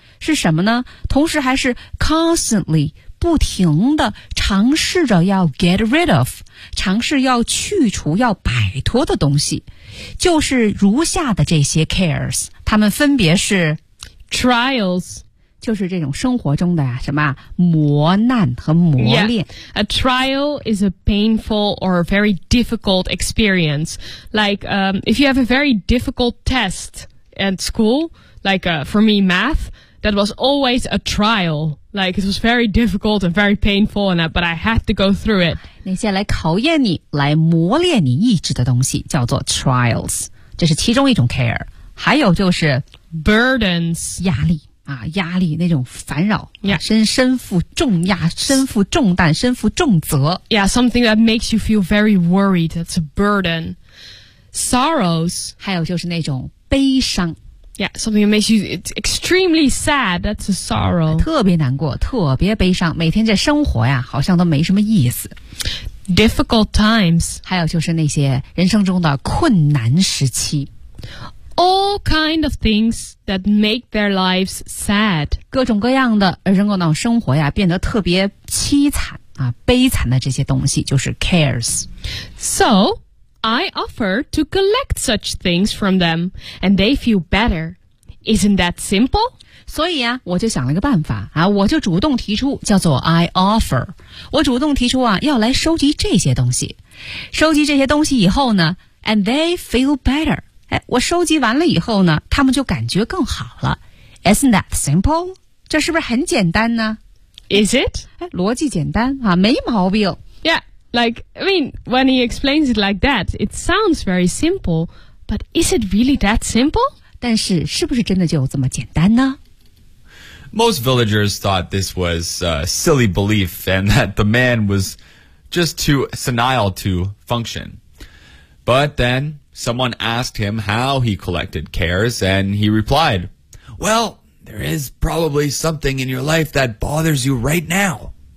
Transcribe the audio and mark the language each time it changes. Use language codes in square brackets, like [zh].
[zh] 是什么呢？同时还是 [en] constantly, [zh] 不停的尝试着要 [en] get rid of, [zh] 尝试要去除要摆脱的东西。就是如下的这些 cares, 它们分别是 [en] trials, [zh] 就是这种生活中的呀、啊，什么磨难和磨练。 [en] Yeah. A trial is a painful or a very difficult experience. Like, if you have a very difficult test at school, like, for me, math, that was always a trial. Like, it was very difficult and very painful, and but I had to go through it. [zh] 那些来考验你、来磨练你意志的东西叫做 trials. 这是其中一种 care. 还有就是 [en] burdens, [zh] 压力。啊，压力那种烦扰、 [en] yeah. [zh] 身负重担身负重责 [en] yeah something that makes you feel very worried it's a burden sorrows [zh] 还有就是那种悲伤 [en] yeah something that makes you extremely sad that's a sorrow [zh] 特别难过特别悲伤每天这生活呀好像都没什么意思 [en] difficult times [zh] 还有就是那些人生中的困难时期 [en] All kind of things that make their lives sad. [zh] 各种各样的人工脑生活呀变得特别凄惨啊悲惨的这些东西就是 cares. [en] So, I offer to collect such things from them and they feel better. Isn't that simple? [zh] 所以啊我就想了个办法啊我就主动提出叫做 [en] I offer. [zh] 我主动提出啊要来收集这些东西。收集这些东西以后呢 [en] and they feel better. [zh] 哎，我收集完了以后呢，他们就感觉更好了。 [en] Isn't that simple? [zh] 这是不是很简单呢 [en] ？Is it? [zh] 哎，逻辑简单啊，没毛病。 [en] Yeah, like I mean, when he explains it like that, it sounds very simple. But is it really that simple? [zh] 但是是不是真的就这么简单呢 [en] ？Most villagers thought this was a silly belief, and that the man was just too senile to function. But then. Someone asked him how he collected cares, and he replied, Well, there is probably something in your life that bothers you right now.